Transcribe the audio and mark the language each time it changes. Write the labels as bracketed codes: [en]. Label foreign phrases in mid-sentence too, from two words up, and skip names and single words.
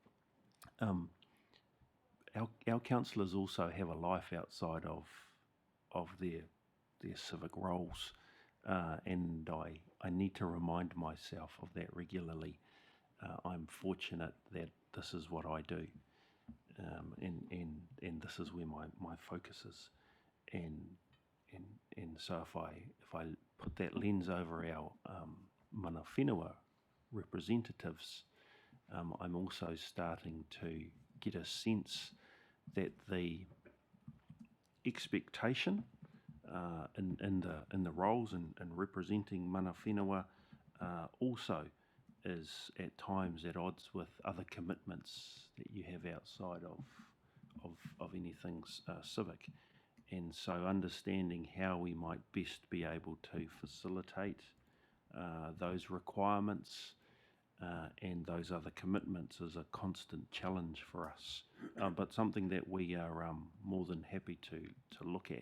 [en] Our councillors also have a life outside of their civic roles, and I need to remind myself of that regularly. I'm fortunate that this is what I do, and this is where my focus is, and so if I put that lens over our [mi] mana whenua [en] representatives, I'm also starting to get a sense that the expectation in the roles and representing [mi] mana whenua [en] also is at times at odds with other commitments that you have outside of anything civic. And so understanding how we might best be able to facilitate those requirements and those other commitments is a constant challenge for us, but something that we are more than happy to look at.